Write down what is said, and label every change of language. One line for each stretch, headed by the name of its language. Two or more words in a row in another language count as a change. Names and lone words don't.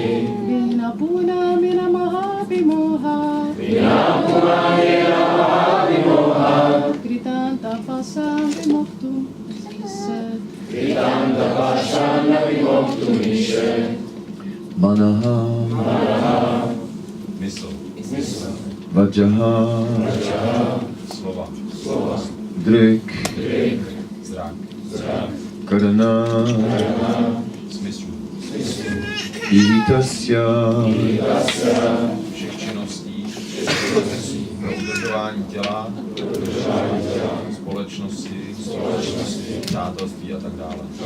Sanskrit: Vinapunamena mahavimoha. Vinapumanena mahavimoha. Kritanta tapasam vimoktum ise. Vedanta Pashana Vimoktum Ishe. Manaha,
Czech: Mysl,
Sanskrit: Vajaha,
Czech: slova,
Sanskrit: Drik,
Czech: zrak,
Sanskrit: Karana,
Czech: smysl,
Sanskrit: Ihitasya,
Czech: všech činností pro udržování těla, společnosti, přátelství a tak dále.